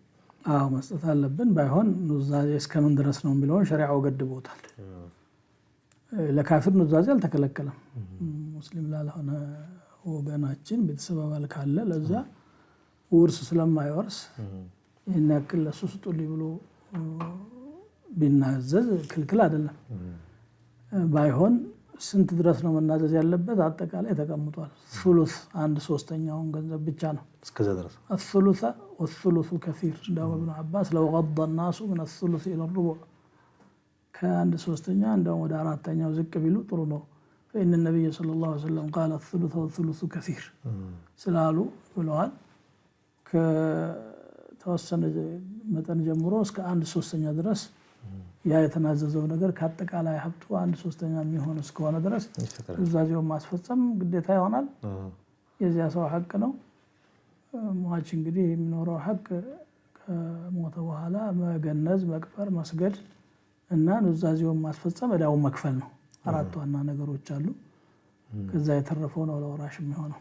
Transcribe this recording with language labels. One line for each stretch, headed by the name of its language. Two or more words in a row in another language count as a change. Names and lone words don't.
Amharic: አዎ መስጠት አለብን ባይሆን ኑዛዜ እስከምን ድረስ ነው የሚለውን ሸሪዓው ገድቦታል ለካፊር ኑዛዜ አልተከለከለም ሙስሊም ላልሆነ ወገናችን ቤተሰብ አባል ካለ ለዛ ውርስ ስለማይወርስ ይሄን ያክል ለሱ ስጡልኝ ብሎ ቢናዘዝ ክልክል አይደለም ባይሆን ስንት ድረስ ነው መናዘዝ ያለበት አጠቃላይ ተቀምጧል ثلث አንድ ሶስተኛውን ገንዘብ ብቻ ነው እስከዛ ድረስ
Arabic: الثلث والثلث كثير እንደው ابن عباس لو غض الناس من الثلث الى الربع
Amharic: ከአንድ ሶስተኛ እንደው ወደ አራተኛው ዝቅ ቢሉ ጥሩ ነው
Arabic: فإن النبي صلى الله عليه وسلم قال الثلث والثلث كثير
Amharic: ስላሉ ብለዋል ከተወሰነ መጠን ጀምሮ እስከ አንድ ሶስተኛ ድረስ ያ የተናዘዘው ነገር ከአጠቃላይ ሀብቱ አንድ ሶስተኛ የሚሆን እስከሆነ ድረስ ኑዛዜውን ማስፈጸም ግዴታ ይሆናል የዚያ ሰው ሐቅ ነው ሟች እንግዲህ የሚኖረው ሐቅ ከሞተ በኋላ መገነዝ መቅበር መስገድ እና ኑዛዜውን ማስፈጸም እዳውን መክፈል ነው አራት ዋና ነገሮች አሉ ከዛ የተረፈው ነው ለወራሽ የሚሆነው